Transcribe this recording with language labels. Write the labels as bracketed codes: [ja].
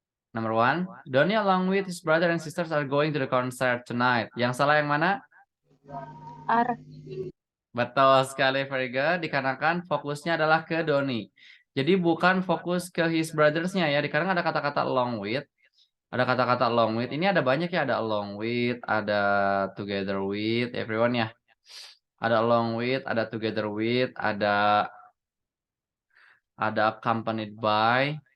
[en] Number one, Donnie along with his brother and sisters are going to the concert tonight. [id] Yang salah yang mana? [en] Are. [id] Betul sekali, [en] very good. [id] Dikarenakan fokusnya adalah ke Donnie. Jadi bukan fokus ke his brothers-nya ya. Dikarenakan ada kata-kata along with. Ada kata-kata along with. Ini ada banyak ya. Ada along with, ada together with, everyone ya. Ada along with, ada together with, ada accompanied by.